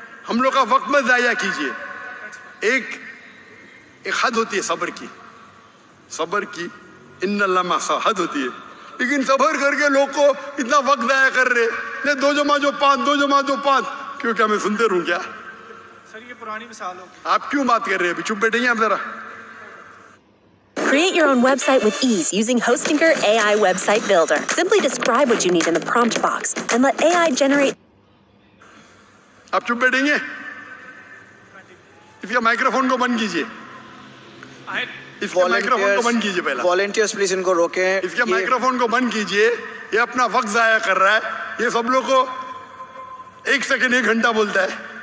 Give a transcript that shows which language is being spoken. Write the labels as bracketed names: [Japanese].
[Urdu] ہم لوگ کا وقت مت ضائع کیجیے. ایک حد ہوتی ہے صبر کی, صبر کی ان اللہ ما حد ہوتی ہے. لیکن صبر کر کے لوگ کو اتنا وقت ضائع کر رہے, نہیں 2 جمع 2 5, 2 جمع 2 5, کیوں کیا میں سنتے رہوں کیا؟ سر یہ پرانی مثال ہو. آپ کیوں بات کر رہے ہیں؟ ابھی چپ بیٹھیں گے آپ ذرا. [English] Create your own website with ease using Hostinger AI Website Builder. Simply describe what you need in the prompt box and let AI generate. [Urdu] آپ چپ بیٹھیں گے؟ اس کا مائکرو فون کو بند کیجیے. اس کے مائکرو فون کو بند کیجیے پہلا. والنٹیئرز پلیز ان کو روکیں. اس کے مائکرو فون کو بند کیجیے. یہ اپنا وقت ضائع کر رہا ہے. یہ سب لوگ کو 1 سیکنڈ 1 گھنٹہ بولتا ہے.